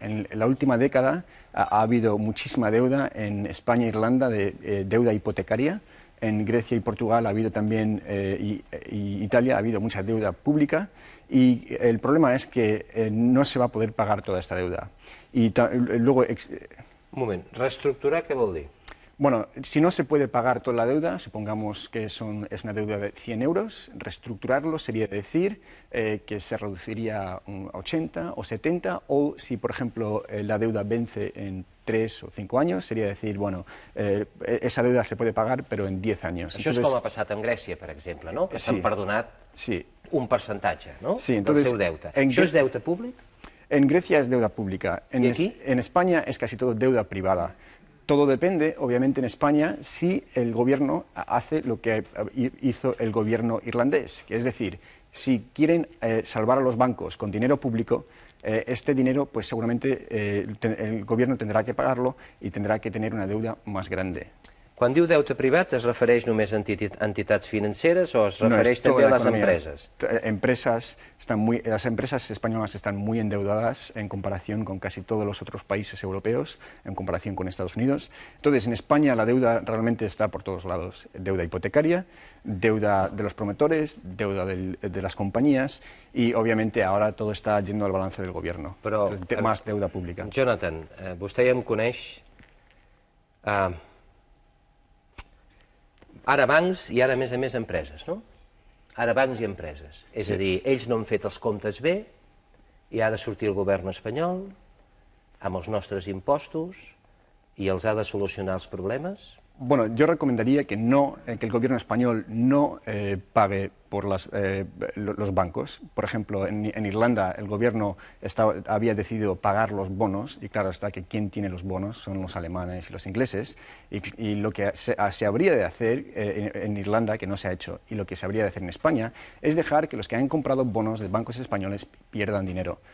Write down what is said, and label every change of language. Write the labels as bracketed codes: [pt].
[es] En la última década ha habido muchísima deuda en España e Irlanda, de deuda hipotecaria. En Grecia y Portugal ha habido también, y Italia ha habido mucha deuda pública. Y el problema es que no se va a poder pagar toda esta deuda. Y luego... [ca] Un moment, reestructurar què vol dir? [es] Bueno, si no se puede pagar toda la deuda, supongamos que es una deuda de 100 euros, reestructurarlo sería decir que se reduciría un 80 o 70, o si, por ejemplo, la deuda vence en 3 o 5 años, sería decir, bueno, esa deuda se puede pagar, pero en 10 años. [ca] Això és com ha passat amb Grècia, per exemple, no? Que s'han perdonat un percentatge, no? Del seu deute. Això és deute públic? [es] En Grecia es deuda pública. ¿Y aquí? En España es casi todo deuda privada. Todo depende, obviamente, en España, si el gobierno hace lo que hizo el gobierno irlandés, que es decir, si quieren salvar a los bancos con dinero público, este dinero, pues seguramente el gobierno tendrá que pagarlo y tendrá que tener una deuda más grande. [ca] Quan diu deute privat, es refereix només a entitats financeres o es refereix també a les empreses? [es] Las empresas españolas están muy endeudadas en comparación con casi todos los otros países europeos, en comparación con Estados Unidos. Entonces, en España la deuda realmente está por todos lados. Deuda hipotecaria, deuda de los promotores, deuda de las compañías y, obviamente, ahora todo está yendo al balance del gobierno. [ca] Però, [es] más deuda pública. [ca] Jonathan, vostè ja em coneix... Ara bancs i ara, a més, empreses, no? Ara bancs i empreses. És a dir, ells no han fet els comptes bé i ha de sortir el govern espanyol amb els nostres impostos i els ha de solucionar els problemes? [es] Bueno, yo recomendaría que el gobierno español no pague por los bancos. Por ejemplo, en Irlanda el gobierno había decidido pagar los bonos, y claro está que quien tiene los bonos son los alemanes y los ingleses, y lo que se habría de hacer en Irlanda, que no se ha hecho, y lo que se habría de hacer en España, es dejar que los que han comprado bonos de bancos españoles pierdan dinero.